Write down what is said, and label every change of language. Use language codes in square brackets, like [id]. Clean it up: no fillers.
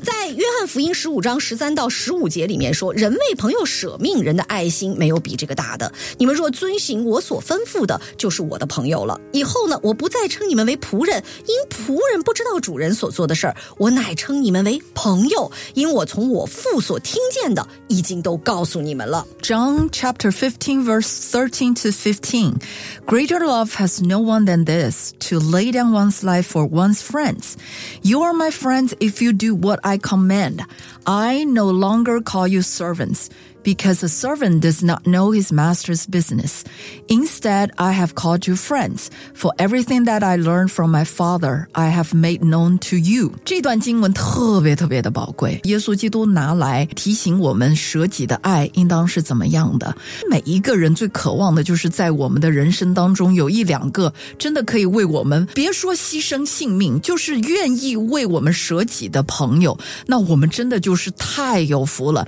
[zh] 在约翰福音15章13到15节里面说，人为朋友舍命，人的爱心没有比这个大的，你们若遵行我所吩咐的，就是我的朋友了。以后呢，我不再称你们为仆人，因仆人不知道主人所做的事儿，我乃称你们为朋友，因我从我父所听见的已经都告诉你们了。 [en] John chapter 15 verse 13 to 15. Greater love has no one than this, to lay down one's life for one's friends. You are my friends if you do what I command. I no longer call you servants, because a servant does not know his master's business. Instead, I have called you friends, for everything that I learned from my father, I have made known to you. [zh] 这段经文特别特别的宝贵，耶稣基督拿来提醒我们舍己的爱应当是怎么样的。每一个人最渴望的就是在我们的人生当中有一两个真的可以为我们，别说牺牲性命，就是愿意为我们舍己的朋友，那我们真的就是太有福了。